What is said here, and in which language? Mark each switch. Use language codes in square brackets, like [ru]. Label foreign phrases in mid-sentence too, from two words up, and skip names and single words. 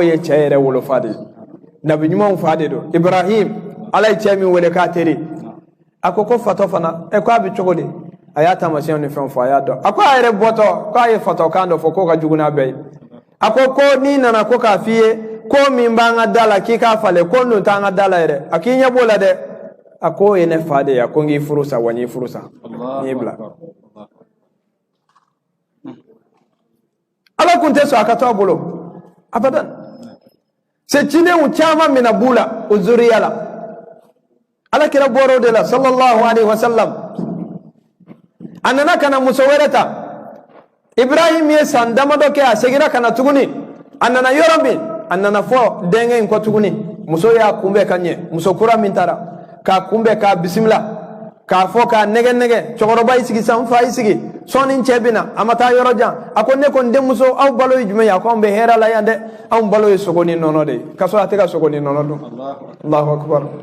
[bm] ye cɛ yɛrɛ wolofa de ye nabi ɲumanw fa de don Ibrahim ala ye cɛ min wele k'a teri a ko fatɔ fana ko a bɛ cogo di a y'a taamasiyɛnw ni fɛn fɔ a y'a dɔn a ko a yɛrɛ bɔtɔ k'a ye fatɔkan dɔ fɔ k'o ka jugu n'a bɛɛ ye a ko n'i nana ko k'a f'i ye ko min b'an ka da la k'i k'a falen ko nun t'an ka da la yɛrɛ a k'i ɲɛ b'o la dɛ a ko ye ne fa de ye a ko n k'i furu sa wa n y'i furu sa n y'i bila ala kun tɛ sɔn a ka to a bolo abadan se cinenw caman mina b'u la o zuriya la ala kira bɔra o de la [ar] صلى الله عليه وسلم [bm] a nana ka na muso wɛrɛ ta Ibrahim ye san damadɔ kɛ a seginna ka na tuguni a nana yɔrɔ min a nana fɔ denkɛ in kɔ tuguni muso y'a kunbɛn ka ɲɛ muso kura min taara k'a kunbɛn k'a bisimila k'a fɔ k'a nɛgɛ nɛgɛ cɛkɔrɔba y'i sigi san fa y'i sigi sɔɔni cɛ bɛ na a ma taa yɔrɔ jan a ko ne ko n denmuso aw balo ye jumɛn ye a ko anw bɛ hɛrɛ la yan dɛ anw balo ye sogo ni nɔnɔ de ye k'a sɔrɔ a tɛ ka sogo ni nɔnɔ dun [ar] الله أكبر